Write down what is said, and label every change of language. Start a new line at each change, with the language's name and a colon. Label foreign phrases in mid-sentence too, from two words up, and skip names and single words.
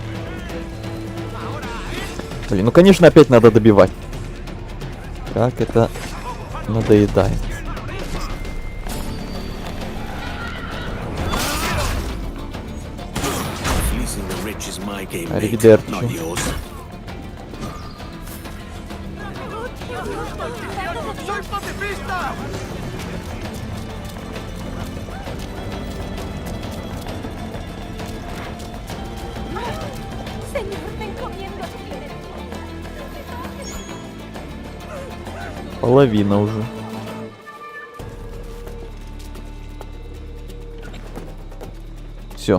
Russian: Блин, ну конечно опять надо добивать. Как это надоедает. Аривидерчи.
Spanish: ¡Soy pacifista! Señor, te encomiendo.
Russian: Половина уже. Все.